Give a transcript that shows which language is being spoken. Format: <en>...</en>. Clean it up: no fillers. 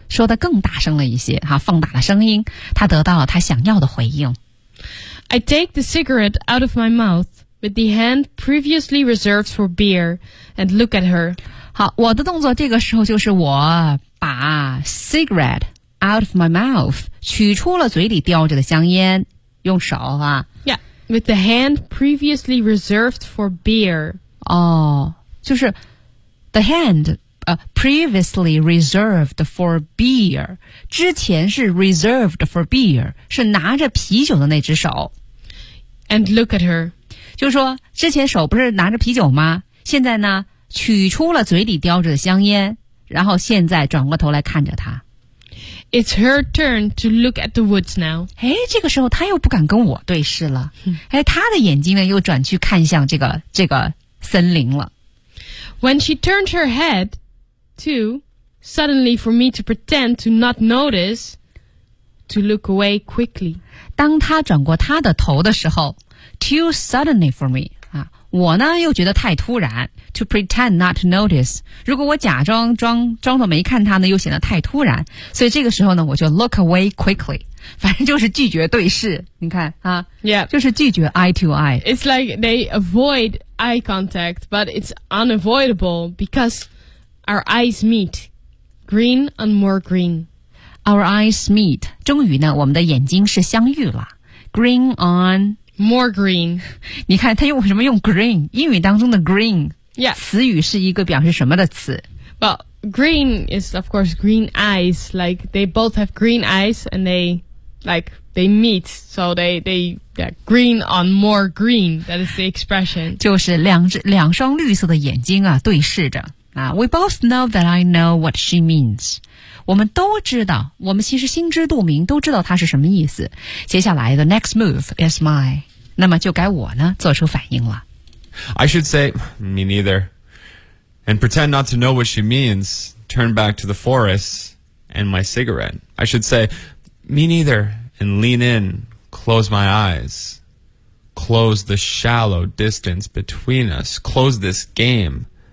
<zh>说得更大声了一些，哈，放大了声音，她得到了她想要的回应。</zh> <en>I take the cigarette out of my mouth with the hand previously reserved for beer and look at her.</en> <zh>好，我的动作这个时候就是我把</zh> <en>cigarette out of my mouth</en> <zh>取出了嘴里叼着的香烟，用手啊。</zh> <en>Yeah, with the hand previously reserved for beer.</en> <zh>哦，就是</zh> <en>the hand... previously reserved for beer.</en> <zh>之前是</zh> <en>reserved for beer,</en> <zh>是拿着啤酒的那只手。</zh> <en>And look at her.</en> <zh>就是说之前手不是拿着啤酒吗？现在呢取出了嘴里叼着的香烟，然后现在转过头来看着她。</zh> <en>It's her turn to look at the woods now.</en> <zh>诶，这个时候她又不敢跟我对视了。诶，她的眼睛呢又转去看向这个森林了。</zh> <en>When she turned her head,Two, suddenly for me to pretend to not notice, to look away quickly.</en> <zh>当他转过他的头的时候</zh> <en>too suddenly for me,</en> <zh>啊，我呢又觉得太突然</zh> <en>to pretend not to notice.</en> <zh>如果我假装装作没看他呢又显得太突然，所以这个时候呢我就</zh> <en>look away quickly,</en> <zh>反正就是拒绝对视，你看啊</zh> <en>,yeah,</en> <zh>就是拒绝</zh> <en>eye to eye. It's like they avoid eye contact, but it's unavoidable becauseOur eyes meet, green and more green. Our eyes meet.</en> <zh>终于呢，我们的眼睛是相遇了。</zh> <en>Green on more green.</en> <zh>你看他用什么用 green? 英语当中的 green.</zh> <en>Yeah.</en> <zh>词语是一个表示什么的词</zh> <en>？Well, green is of course green eyes. Like they both have green eyes, and they meet. So they yeah, green on more green. That is the expression.</en> <zh>就是两双绿色的眼睛啊，对视着。</zh> <en>We both know that I know what she means.</en> <zh>我们都知道，我们其实心知肚明，都知道她是什么意思。接下来</zh> <en>the next move is mine.</en> <zh>那么就该我呢，做出反应了。</zh> <en>I should say, me neither. And pretend not to know what she means, turn back to the forest and my cigarette. I should say, me neither, and lean in, close my eyes. Close the shallow distance between us. Close this game.</en>